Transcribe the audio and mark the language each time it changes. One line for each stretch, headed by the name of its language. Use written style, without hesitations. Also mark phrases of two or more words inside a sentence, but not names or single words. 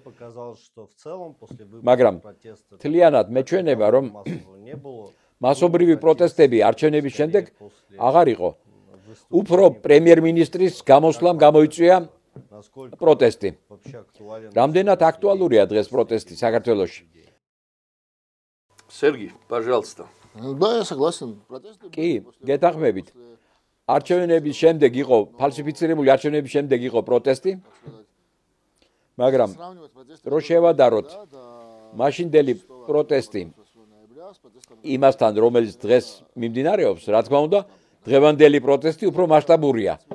Georgian: მაგრამ თლიანად მეჩვენება, რომ მასობრივი პროტესტები არჩევნების შემდეგ აღარ იყო. უფრო პრემიერ-მინისტრის გამოსვლამ გამოიწვია პროტესტი. რამდენად აქტუალურია დღეს პროტესტი საქართველოში?
Russian: Сергей, пожалуйста. Да, я согласен.
Georgian: კი, გეთანხმებით. არჩევნების შემდეგ იყო ფალსიფიცირებული არჩევნების შემდეგ იყო პროტესტი. მაგრამ რო შევადაროთ მაშინდელი პროტესტი იმასთან, რომელიც დღეს მიმდინარეობს, რა თქმა უნდა, დღევანდელი პროტესტი უფრო მასშტაბურია.